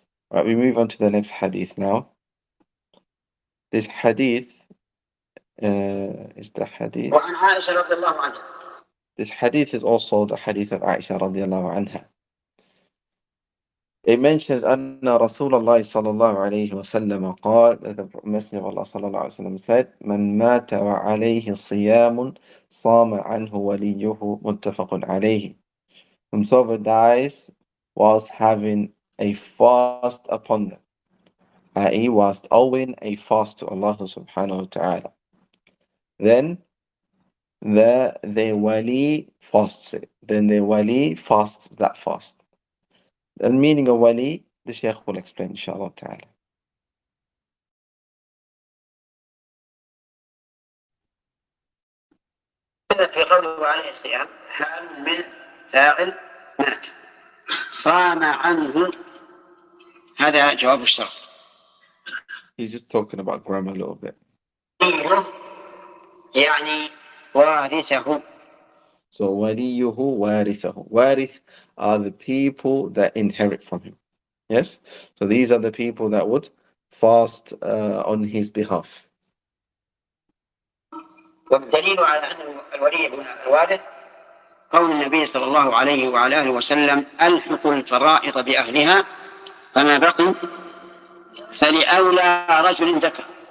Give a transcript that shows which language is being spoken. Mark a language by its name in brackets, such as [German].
[English] Right, we move on to the next hadith now. This hadith is the hadith. [Arabic] وعن عائشة رضي الله عنها. [English] This hadith is also the hadith of Aisha radiallahu anha. It mentions [Arabic] أن رسول الله صلى الله عليه وسلم قال, [English] that the Messenger of Allah [Arabic] صلى الله عليه وسلم [English] said, [Arabic] من مات وعليه صيام صام عنه وليه متفق عليه. [English] Whomsoever dies whilst having a fast upon them, i.e. whilst owing a fast to Allah subhanahu wa ta'ala, then the wali fasts it. Then the wali fasts that fast. The meaning of wali, the Shaykh will explain, inshallah ta'ala. [Arabic] في قوله عليه الصيام حال من فاعل مات صام عنه، هذا جواب الشرط. [English] He's just talking about grammar a little bit. [Arabic] يعني وارثه. So وليه وارثه. [English] Warith are the people that inherit from him. Yes? So these are the people that would fast on his behalf. [Arabic] والدليل على أن الولي هنا الوارث قول النبي صلى الله عليه وعلى آله وسلم ألحقوا الفرائض بأهلها فما بقي فلأولى رجل ذكر.